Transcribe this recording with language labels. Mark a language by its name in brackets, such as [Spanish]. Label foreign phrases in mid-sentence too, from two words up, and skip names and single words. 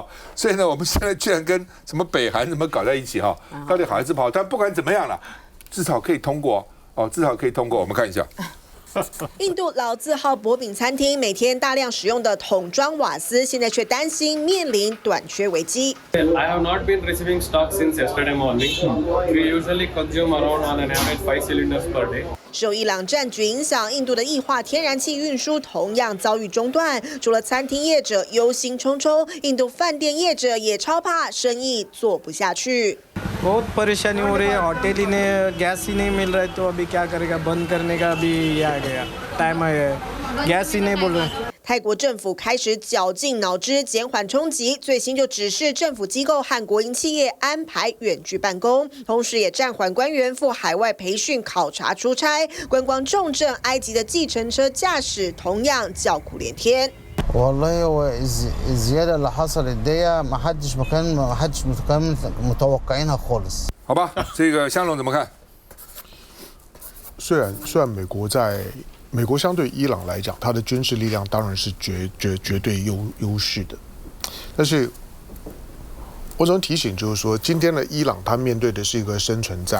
[Chinese] 所以呢，我们现在居然跟什么北韩什么搞在一起哈，到底好还是不好？但不管怎么样了，至少可以通过哦，至少可以通过。我们看一下。印度老字号薄饼餐厅每天大量使用的桶装瓦斯，现在却担心面临短缺危机。 [English] I have not been receiving stock since yesterday morning. We usually consume around on an average 5 cylinders per day. [Chinese] 受伊朗战局影响，印度的液化天然气运输同样遭遇中断。除了餐厅业者忧心忡忡，印度饭店业者也超怕生意做不下去。 [Hindi] बहुत परेशानी हो रही है होटल ही ने गैस ही नहीं मिल रहा है तो अभी क्या करेगा बंद करने का भी ये आ गया टाइम आ गया गैस ही नहीं बोल रहे [Chinese] 泰国政府开始绞尽脑汁减缓冲击，最新就指示政府机构和国营企业安排远距办公，同时也暂缓官员赴海外培训、考察、出差。观光重镇埃及的计程车驾驶同样叫苦连天。 [Arabic] والله هو الزياده اللي حصلت دي ما حدش متوقعينها خالص。 [Chinese] 好吧，这个香龙怎么看？虽然美国相对伊朗来讲，它的军事力量当然是绝对优势的，但是我只能提醒，就是说，今天的伊朗它面对的是一个生存战。